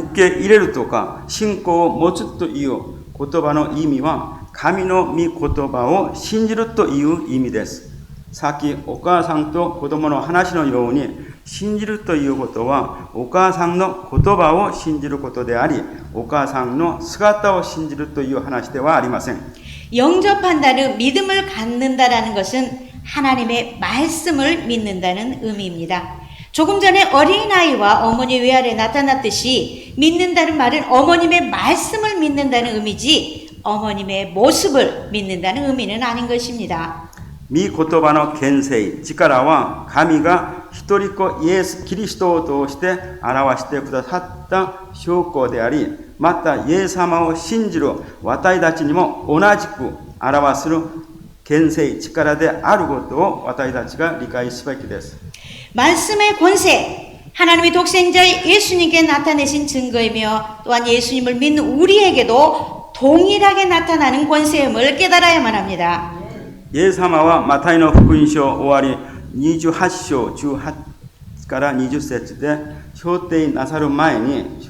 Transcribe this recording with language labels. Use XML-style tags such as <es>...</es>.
<ja>受け入れるとか信仰を持つという言葉の意味は神の御言葉を信じるという意味です。さっきお母さんと子供の話のように信じるということはお母さんの言葉を信じることであり、お母さんの姿を信じるという話ではありません。</ja> <ko>영접한다는 믿음을 갖는다라는 것은 하나님의 말씀을 믿는다는 의미입니다. 조금 전에 어린아이와 어머니 외아래 나타났듯이 믿는다는 말은 어머님의 말씀을 믿는다는 의미지 어머님의 모습을 믿는다는 의미는 아닌 것입니다.</ko> <ja>御言葉の権勢、力は神が一人子イエス・キリストを通して表してくださった証拠であり、またイエス様を信じる私たちにも同じく表する権勢、力であることを私たちが理解すべきです。</ja> <ko>말씀의 권세, 하나님의 독생자 예수님께 나타내신 증거이며 또한 예수님을 믿는 우리에게도 동일하게 나타나는 권세임을 깨달아야만 합니다.</ko> <ja>イエス様はマタイの福音書終わり28章18から20節で昇天なさる前に</ja>